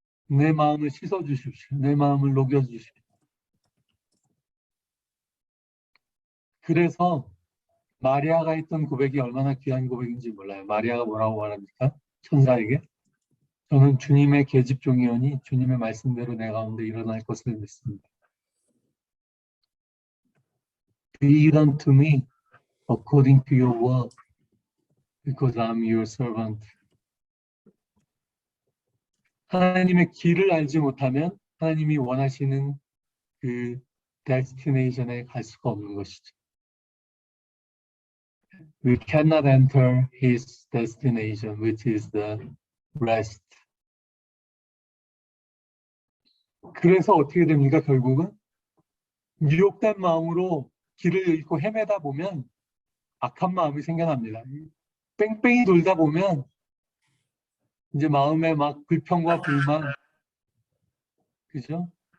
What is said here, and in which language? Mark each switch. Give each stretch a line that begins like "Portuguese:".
Korean: 내 마음을 씻어주십시오. 내 마음을 녹여주십시오. 그래서 마리아가 했던 고백이 얼마나 귀한 고백인지 몰라요. 마리아가 뭐라고 말합니까? 천사에게. 저는 주님의 계집종이오니 주님의 말씀대로 내 가운데 일어날 것을 믿습니다.
English: Be it unto me according to your word, because I'm your servant.
Korean: 하나님의 길을 알지 못하면 하나님이 원하시는 그 데스티네이션에 갈 수가 없는 것이죠.
English: We cannot enter his destination, which is the rest.
Korean: 그래서 어떻게 됩니까? 결국은 유혹된 마음으로 길을 잃고 헤매다 보면 악한 마음이 생겨납니다. 뺑뺑이 돌다 보면 이제 마음에 막 불평과 불만, 그죠?